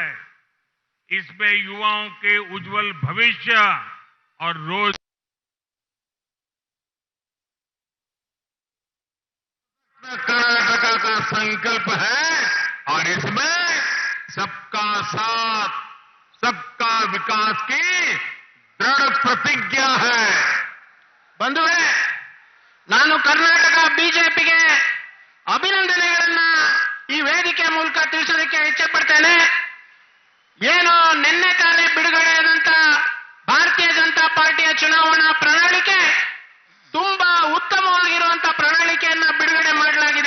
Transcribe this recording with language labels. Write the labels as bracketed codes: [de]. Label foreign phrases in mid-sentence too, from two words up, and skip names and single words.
[hi] इसमें युवाओं के उज्जवल भविष्य और रोज कर्नाटका का संकल्प है और इसमें सबका साथ, सबका विकास की दृढ़ प्रतिज्ञा है। [kn] ಬಂಧುಗಳೇ, ನಾನು ಕರ್ನಾಟಕ ಬಿಜೆಪಿಗೆ ಅಭಿನಂದನೆಗಳನ್ನ ಈ ವೇದಿಕೆ ಮೂಲಕ ತಿಳಿಸೋದಕ್ಕೆ ಇಚ್ಛೆಪಡ್ತೇನೆ. ಏನು ನಿನ್ನೆ ತಾನೇ ಬಿಡುಗಡೆಯಾದಂತ ಭಾರತೀಯ ಜನತಾ ಪಾರ್ಟಿಯ ಚುನಾವಣಾ ಪ್ರಣಾಳಿಕೆ ತುಂಬಾ ಉತ್ತಮವಾಗಿರುವಂತ ಪ್ರಣಾಳಿಕೆಯನ್ನ ಬಿಡುಗಡೆ ಮಾಡಲಾಗಿದೆ.